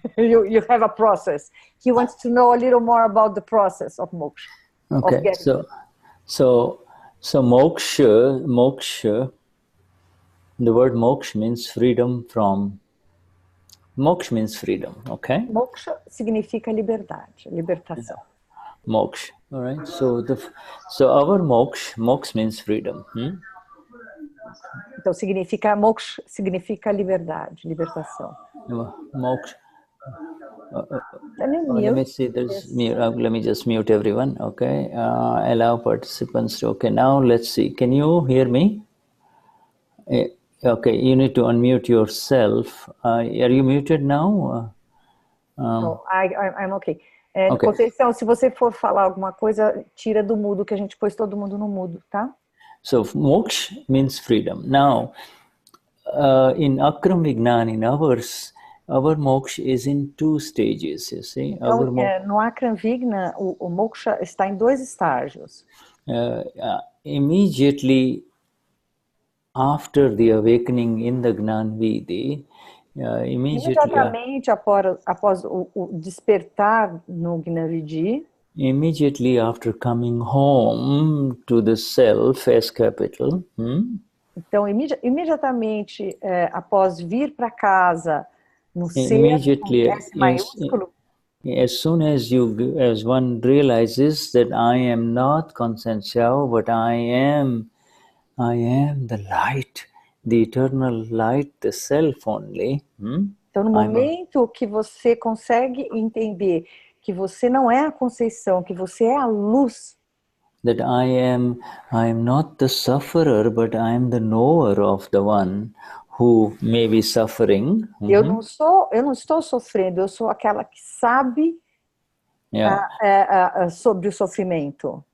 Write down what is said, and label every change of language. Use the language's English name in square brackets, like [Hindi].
[English] you have a process. He wants to know a little more about the process of moksha. Okay, so moksha, the word moksha means freedom from. Moksha means freedom, okay? [Portuguese] Moksha significa liberdade, libertação. [English] Moksha, all right? So our moksha means freedom. [Portuguese] Então significa moksha, significa liberdade, libertação. [English] Moksha. Let me see, there's mute. Let me just mute everyone, okay? Allow participants to, okay, now let's see. Can you hear me? Okay, you need to unmute yourself. Are you muted now? No, I'm okay. [Portuguese] Conceição, se você for falar alguma coisa, tira do mudo, que a gente pôs todo mundo no mudo, tá? [English] So, moksha means freedom. Now, in Akram Vignan, in ours, our moksha is in 2 stages, you see. [Portuguese] Então, no Akram Vignan, o moksha está em 2 estágios. [English] Immediately after the awakening in the Gnan Vidhi, [Portuguese] imediatamente após o despertar no Gnan Vidhi, [English] immediately after coming home to the self as capital, [Portuguese] então imediatamente após vir para casa no ser com S maiúsculo, [English] as soon as one realizes that I am not consciential, but I am the light, the eternal light, the self only. [Portuguese] Então, no momento que você consegue entender que você não é a conceição, que você é a luz. [English] That I am not the sufferer, but I am the knower of the one who may be suffering. [Portuguese] Eu não estou sofrendo, eu sou aquela que sabe sobre o sofrimento.